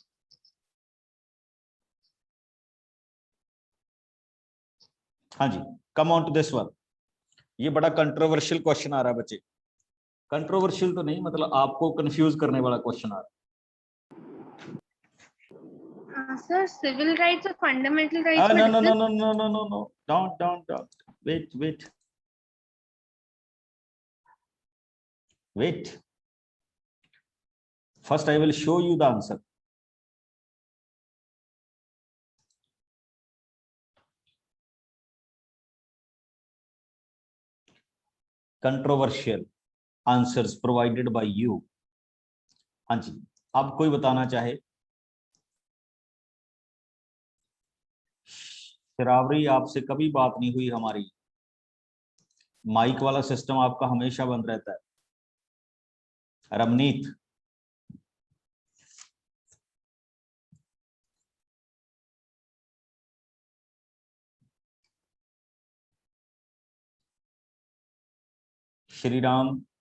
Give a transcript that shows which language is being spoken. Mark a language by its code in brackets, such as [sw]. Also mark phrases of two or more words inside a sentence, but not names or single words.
[hi] हाँ जी [en] come on to this one. [hi] ये बड़ा [en] controversial question [hi] आ रहा है बच्चे, कंट्रोवर्शियल तो नहीं, मतलब आपको कंफ्यूज करने वाला क्वेश्चन आ रहा है। [en] sir civil rights और फंडामेंटल No, [hi] राइट्स में [en] no, no, no, difference? no, no, no, no. Don't. Wait. First, I will show you the answer. Controversial answers provided by you. [hi] हाँ जी, अब कोई बताना चाहे? शरावरी, आपसे कभी बात नहीं हुई हमारी, माइक वाला सिस्टम आपका हमेशा बंद रहता है। रमनीत, श्री राम,